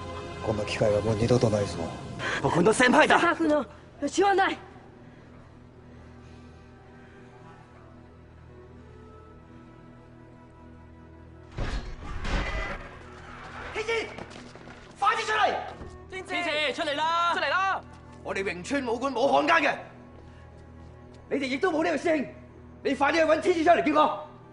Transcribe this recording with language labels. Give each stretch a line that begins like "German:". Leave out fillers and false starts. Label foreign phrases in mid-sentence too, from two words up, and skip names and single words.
Japanese: こんな機会はもう二度とないぞ。僕の先輩だ。スタッフの知らない。
Cantonese: 天使！ 啲出嚟！天賜出嚟啦！出嚟啦！我哋榮村武館冇漢奸嘅，你哋亦都冇呢個師兄，你快啲去揾天賜出嚟見我。